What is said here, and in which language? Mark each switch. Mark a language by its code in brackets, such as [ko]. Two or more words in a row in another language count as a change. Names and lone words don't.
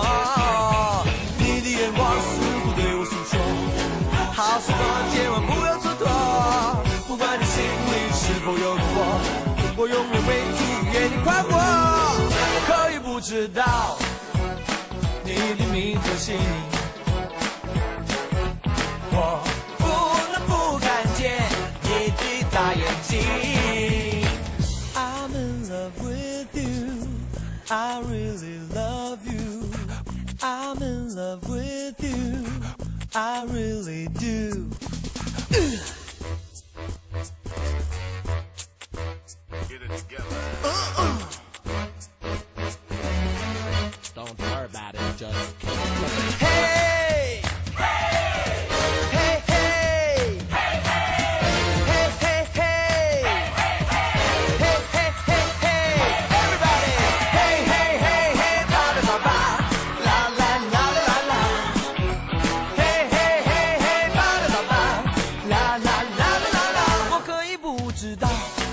[zh] 你的眼光似乎对我诉说，好时光千万不要蹉跎，不管你心里是否有我永远为你祝福，愿你快活。我可以不知道你的迷惑心，我不能不看见你的大眼睛。 [en] I'm in love with you, I really love you. I'm in love with you, I really do. Get it together. Don't worry about it, just Hey! Hey! Hey! Hey! Hey! Hey! Hey! Hey! Hey! Hey! Hey! Everybody! Hey! Hey! Hey! Hey! Ba ba ba ba. La la la la la. Hey! Hey! Hey! Hey! Ba ba ba ba. La la la la la. [zh] 我可以不知道。